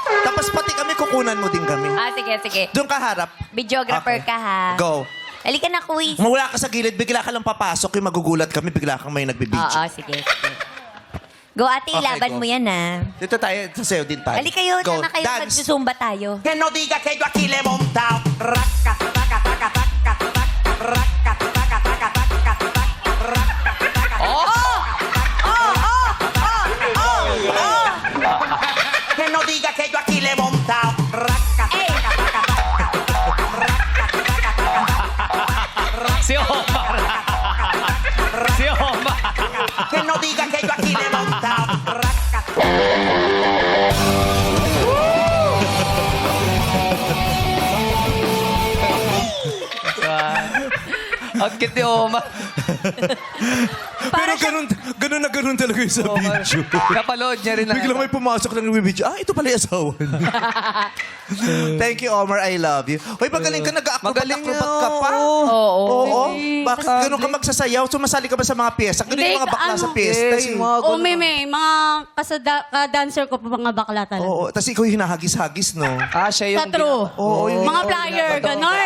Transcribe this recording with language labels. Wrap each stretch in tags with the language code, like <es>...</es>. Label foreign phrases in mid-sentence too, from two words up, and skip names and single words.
<tl>Tapos pati kami, kukunan mo din kami. Sige. Doon ka harap. Videographer Okay. ka, ha? Go. Halika na, quiz. Mawala ka sa gilid, bigla ka lang papasok. Yung magugulat kami, bigla kang may nagbibidyo. Oo, sige. Go, ate, Okay, ilaban go. mo yan, ha? Dito tayo, sasayaw din tayo. Halika kayo, Go. na kayo, Dance. magsusumba tayo.</tl> <es>que no diga que yo aquí le he montado. Raca, raca, raca, raca, raca, raca, raca, raca, raca, que no diga que yo aquí le he montado. Raca, raca, raca,</es> <tl>Si Omar. Si Omar.</tl> <es>que no diga que yo aquí le he montado. Raca.</es> <tl>Ang cute ni Omar. Pero ganun na ganun talaga yung sa Omar. video. Napalood niya rin na. Biglang may pumasok lang ng video. Ito pala yung asawa niya.</tl> <en>Thank you, Omar. I love you.</en> <tl>Hoy, magaling ka. Magaling Nag-acrobat ka pa. Oo. Oo. Bakit ganun ka magsasayaw? Sumasali ka ba sa mga piyesta? Ganun yung mga bakla sa piyesta. Oo, may mga ka-dancer ko pa mga bakla talaga. Oo. Tapos ikaw yung hinahagis-hagis, no? Ah, siya yung... Sa true. Oo, yung Mga flyer, ganon.</tl>